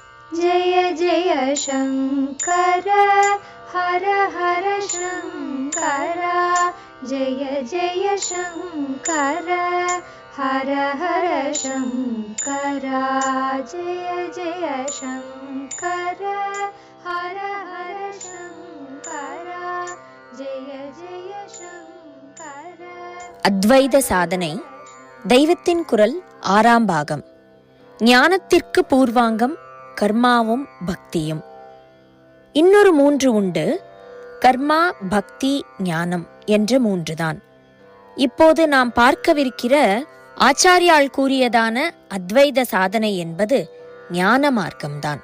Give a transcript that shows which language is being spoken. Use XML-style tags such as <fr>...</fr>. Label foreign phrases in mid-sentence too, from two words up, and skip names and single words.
<sa>जय जय शङ्कर हर हर शङ्कर जय जय शङ्कर हर हर शङ्कर जय जय शङ्कर हर हर शङ्कर जय जय शङ्कर.</sa> <ta>அத்வைத சாதனை தெய்வத்தின் குரல் 6ஆம் பாகம். ஞானத்திற்கு பூர்வாங்கம் கர்மாவும் பக்தியும். இன்னொரு 3 உண்டு. கர்மா, பக்தி, ஞானம் என்ற 3 தான். இப்போது நாம் பார்க்கவிருக்கிற ஆச்சாரியால் கூறியதான அத்வைத சாதனை என்பது ஞான மார்க்கம்தான்.</ta>